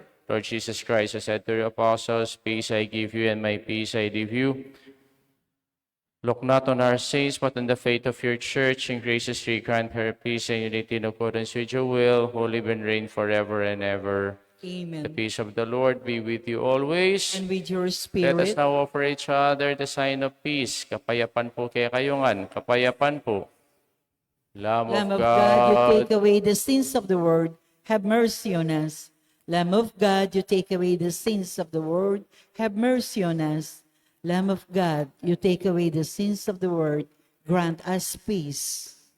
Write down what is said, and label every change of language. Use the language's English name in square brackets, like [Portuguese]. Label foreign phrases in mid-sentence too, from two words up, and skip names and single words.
[English] Lord Jesus Christ, who said to your apostles, "Peace I give you, and my peace I leave you. Look not on our sins, but on the faith of your church, and graciously grant her peace and unity in accordance with your will, who live and reign forever and ever. The Amen. peace of the Lord be with you always. And with your Let us spirit, now offer each other the sign of peace. [Pampanga] Kapayapan po kaya kayungan. Kapayapan po. [English] Lamb of Lamb of God, you take God, away the sins of the world, have mercy on us. Lamb of God, you take away the sins of the world, have mercy on us. Lamb of God, you take away the sins of the world, grant us peace.